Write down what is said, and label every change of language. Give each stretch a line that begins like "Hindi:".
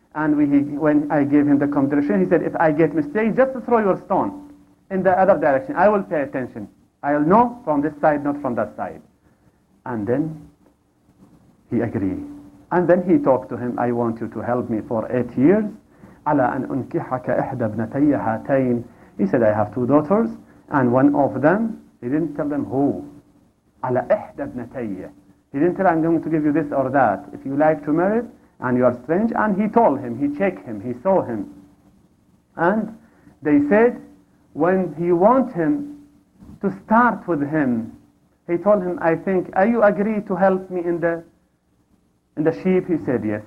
English: And when I gave him the condition, he said, if I get mistake, just throw your stone in the other direction. I will pay attention. I'll know from this side, not from that side. And then he agreed. And then he talked to him, I want you to help me for 8 years.
Arabic: على أن أنكحك إحدى ابنتي هاتين.
English: He said, I have 2 daughters, and one of them, he didn't tell them who.
Arabic: على إحدى ابنتي.
English: He didn't tell, I'm going to give you this or that. If you like to marry it, and you are strange. And he told him, he checked him, he saw him. And they said, when he wants him to start with him, he told him, I think, are you agree to help me in the sheep? He said, yes.